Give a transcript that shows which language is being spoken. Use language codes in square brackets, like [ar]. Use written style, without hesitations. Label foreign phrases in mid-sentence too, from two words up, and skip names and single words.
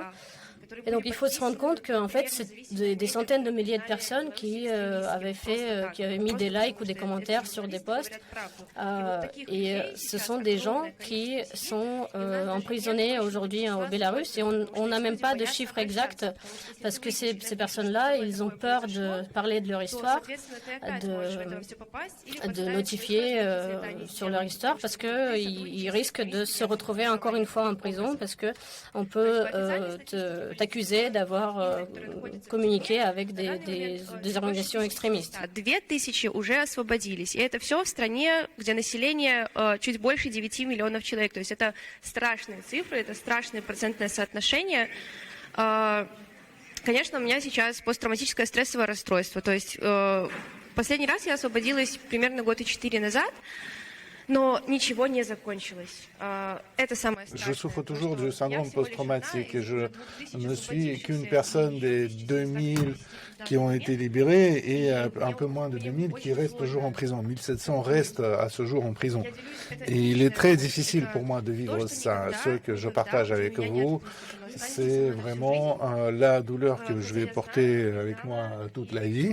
[fr] Et donc il faut se rendre compte qu'en fait c'est des centaines de milliers de personnes qui avaient mis des likes ou des commentaires sur des posts et ce sont des gens qui sont emprisonnés aujourd'hui au Bélarus et on n'a même pas de chiffres exacts parce que ces personnes-là, ils ont peur de parler de leur histoire, de notifier sur leur histoire parce qu'ils risquent de se retrouver encore une fois en prison parce qu'on peut t'accuser d'avoir communiqué avec des organisations экстремистов. [ru] 2000 уже освободились. И это все в стране, где население чуть больше 9 миллионов человек. То есть это страшные цифры, это страшное процентное соотношение. Конечно, у меня сейчас посттравматическое стрессовое расстройство. То есть последний раз я освободилась примерно 4 года назад. Но ничего не закончилось. Это самое страшное. [fr] Je souffre toujours du syndrome post-traumatique et je ne suis qu'une personne des 2000 qui ont été libérés et un peu moins de 2000 qui restent toujours en prison. 1700 restent à ce jour en prison. Et il est très difficile pour moi de vivre ça. Ce que je partage avec vous, c'est vraiment la douleur que je vais porter avec moi toute la vie.